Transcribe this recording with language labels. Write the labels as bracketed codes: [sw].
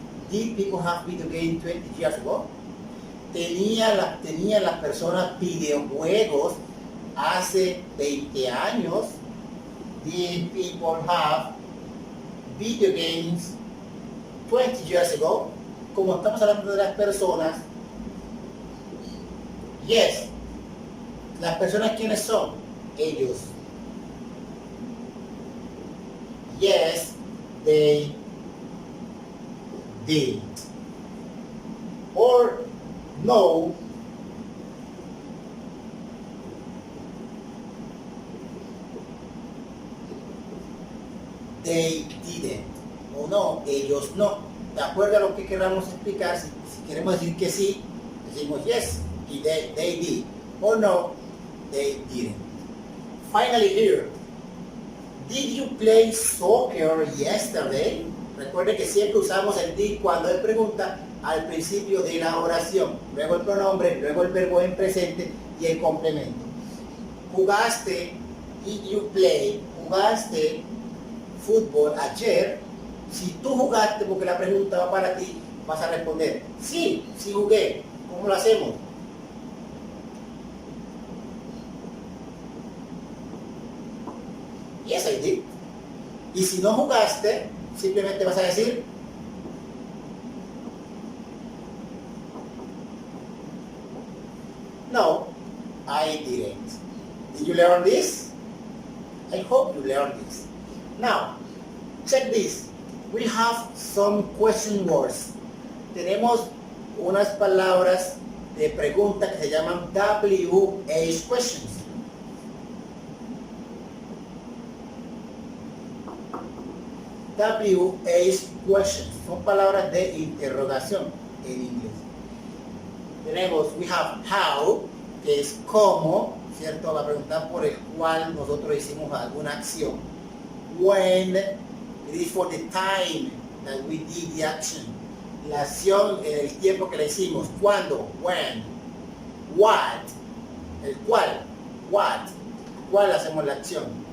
[en] Did people have video games 20 years ago? [es] ¿Tenían las personas videojuegos hace 20 años? [en] Did people have video games 20 years ago? [es] Como estamos hablando de las personas, yes. ¿Las personas quiénes son? Ellos. [en] Yes, they did. Or no, they didn't. [es] O no, ellos no. De acuerdo a lo que queramos explicar, si queremos decir que sí, decimos yes, y they did. [en] Or no, they didn't. Finally here, did you play soccer yesterday? [es] Recuerde que siempre usamos el did cuando él pregunta al principio de la oración, luego el pronombre, luego el verbo en presente y el complemento. ¿Jugaste, [en] did you play, [es] jugaste fútbol ayer? Si tú jugaste, porque la pregunta va para ti, vas a responder, sí, sí jugué. ¿Cómo lo hacemos? [en] Yes, I did. [es] Y si no jugaste, simplemente vas a decir no, [en] I didn't. Did you learn this? I hope you learned this. Now, check this. We have some question words. [es] Tenemos unas palabras de pregunta que se llaman WH questions. WH questions. Son palabras de interrogación en inglés. Tenemos, [en] we have how, [es] que es cómo, ¿cierto? La pregunta por el cual nosotros hicimos alguna acción. [en] When, it is for the time that we did the action. [es] La acción en el tiempo que la hicimos. ¿Cuándo? When. What, el cuál. What, ¿cuál hacemos la acción?